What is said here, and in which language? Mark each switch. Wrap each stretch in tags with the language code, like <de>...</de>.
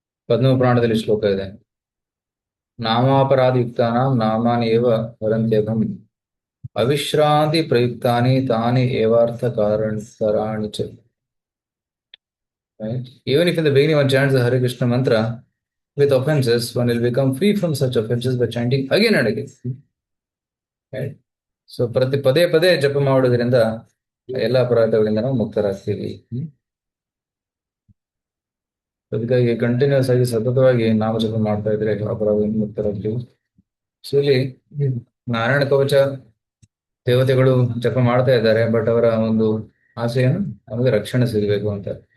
<kn>ಪದ್ಮಪುರಾಣದಲ್ಲಿ ಶ್ಲೋಕ ಇದೆ.</kn> <sa>ನಾಮಾಪರಾಧಯುಕ್ತಾನಾಂ ನಾಮಾನಿ ಏವ ವರಂತ್ಯಘಂ ಅವಿಶ್ರಾಂತಿ ಪ್ರಯುಕ್ತಾನಿ ತಾನಿ ಏವಾರ್ಥ ಕಾರಣಾನಿ ಚ.</sa> <en>Right? Even if in the beginning one chants the Hare Krishna mantra with offenses, one will become free from such offenses by chanting again and again. Right?</en> <kn>So ಪದೇ ಪದೇ ಜಪ ಮಾಡೋದ್ರಿಂದ ಎಲ್ಲ ಅಪರಾಧಗಳಿಂದ ನಾವು ಮುಕ್ತರಾಗ್ತೀವಿ. ಅದಕ್ಕಾಗಿ ಕಂಟಿನ್ಯೂಸ್ ಆಗಿ ಸತತವಾಗಿ ನಾಮ ಜಪ ಮಾಡ್ತಾ ಇದ್ರೆ ಅಪರಾಧದಿಂದ ಮುಕ್ತರಾಗ್ತೀವಿ. ಸೊ ಇಲ್ಲಿ ನಾರಾಯಣ ಕವಚ ದೇವತೆಗಳು ಜಪ ಮಾಡ್ತಾ ಇದ್ದಾರೆ, ಬಟ್ ಅವರ ಒಂದು ಆಸೆಯನ್ನು ನಮಗೆ ರಕ್ಷಣೆ ಸಿಗಬೇಕು ಅಂತ.</kn>